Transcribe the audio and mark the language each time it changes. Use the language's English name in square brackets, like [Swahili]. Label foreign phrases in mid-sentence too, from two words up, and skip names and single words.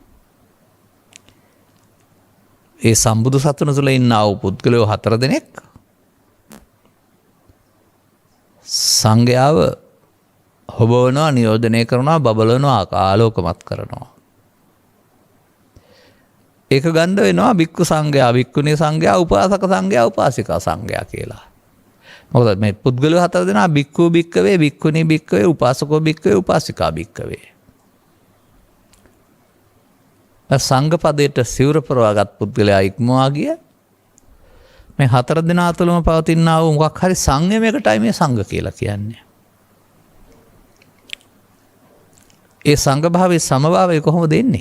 [Sinhala] ඒ සම්බුදු සසුන තුළ ඉන්න ආ වූ පුද්ගලයෝ 4 දෙනෙක් සංඝයාව හොබවනවා, නියෝජනය කරනවා, බබලනවා, ආලෝකමත් කරනවා. ඒක ගන්න වෙනවා භික්ඛු සංඝයා, භික්ඛුණී සංඝයා, උපාසක සංඝයා, උපාසිකා සංඝයා කියලා. මොකද මේ පුද්ගලයෝ 4 දෙනා [Pali] භික්ඛු භික්ඛවේ, භික්ඛුණී භික්ඛවේ, උපාසකෝ භික්ඛවේ, උපාසිකා භික්ඛවේ. [Sinhala] සංඝ පදයට සිවුර පරවාගත් පුද්ගලයා ඉක්මවා ගිය මේ 4 දෙනා තුළම පවතිනා වූ මොකක් හරි සංයමයකටයි මේ සංඝ කියලා කියන්නේ. ඒ සංඝ භාවයේ සමභාවය කොහොමද එන්නේ?